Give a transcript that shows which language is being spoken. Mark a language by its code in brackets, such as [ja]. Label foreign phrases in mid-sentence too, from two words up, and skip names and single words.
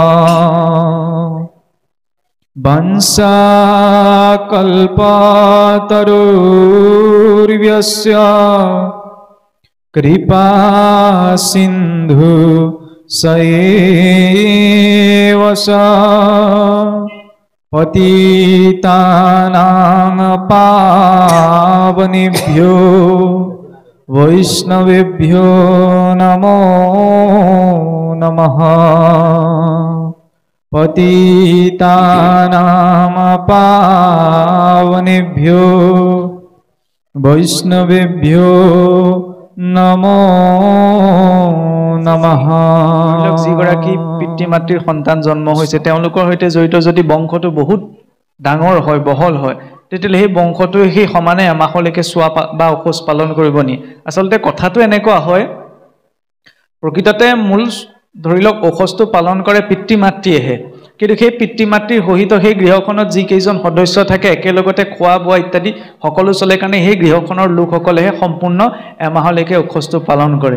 [sa] वंशाकल्पतरुर्यस्य कृपा सिन्धु सएव स पतितानां पावनेभ्यो वैष्णवेभ्यो नमो नमः। पतितानां पावनेभ्यो वैष्णवेभ्यो नमो नमः। [as] যিগৰাকী পিতৃ মাতৃৰ সন্তান জন্ম হৈছে তেওঁলোকৰ সৈতে জড়িত যদি বংশটো বহুত ডাঙৰ হয় বহল হয় তেতিয়ালে সেই বংশটো সেই সমানে এমাহলৈকে চোৱা বা অখোজ পালন কৰিব নি। আচলতে কথাটো এনেকুৱা হয় প্ৰকৃততে মূল ধৰি লওক অখোজটো পালন কৰে পিতৃ মাতৃয়েহে, কিন্তু সেই পিতৃ মাতৃৰ সহিত সেই গৃহখনত যি কেইজন সদস্য থাকে একেলগতে খোৱা বোৱা ইত্যাদি সকলো চলে কাৰণে সেই গৃহখনৰ লোকসকলেহে সম্পূৰ্ণ এমাহলৈকে অখোজটো পালন কৰে।